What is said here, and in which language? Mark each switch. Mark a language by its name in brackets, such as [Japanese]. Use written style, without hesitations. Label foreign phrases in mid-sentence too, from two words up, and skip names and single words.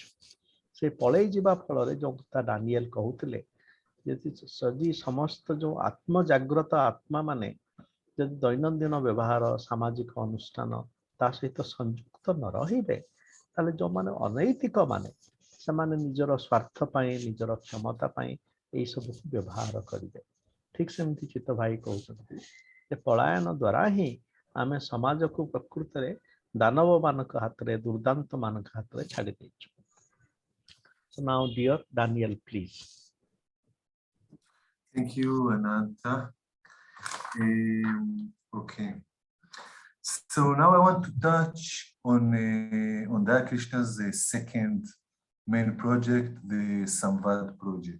[Odia] ସେ ପଳେଇ ଯିବା ଫଳରେ ଯୋଉ କଥା ଡାନିଏଲ କହୁଥିଲେ, ଯଦି ସମସ୍ତ ଯୋଉ ଆତ୍ମଜାଗ୍ରତ ଆତ୍ମା ମାନେ ଯଦି ଦୈନନ୍ଦିନ ବ୍ୟବହାର, ସାମାଜିକ ଅନୁଷ୍ଠାନ ତା ସହିତ ସଂଯୁକ୍ତ ନ ରହିବେ, ତାହେଲେ ଯୋଉମାନେ ଅନୈତିକ ମାନେ ସେମାନେ ନିଜର ସ୍ୱାର୍ଥ ପାଇଁ, ନିଜର କ୍ଷମତା ପାଇଁ ଏଇ ସବୁକୁ ବ୍ୟବହାର କରିବେ। ଠିକ ସେମିତି ଚିତ୍ତ ଭାଇ କହୁଛନ୍ତି ଯେ ପଳାୟନ ଦ୍ୱାରା ହିଁ ଆମେ ସମାଜକୁ ପ୍ରକୃତରେ ଦାନବ ମାନଙ୍କ ହାତରେ, ଦୁର୍ଦାନ୍ତ ମାନଙ୍କ ହାତରେ ଛାଡ଼ି ଦେଇଛୁ। [English] So now dear Daniel, please. Thank you, Ananta. Okay. So now I want to touch on Daya Krishna's second main project, the Samvad project.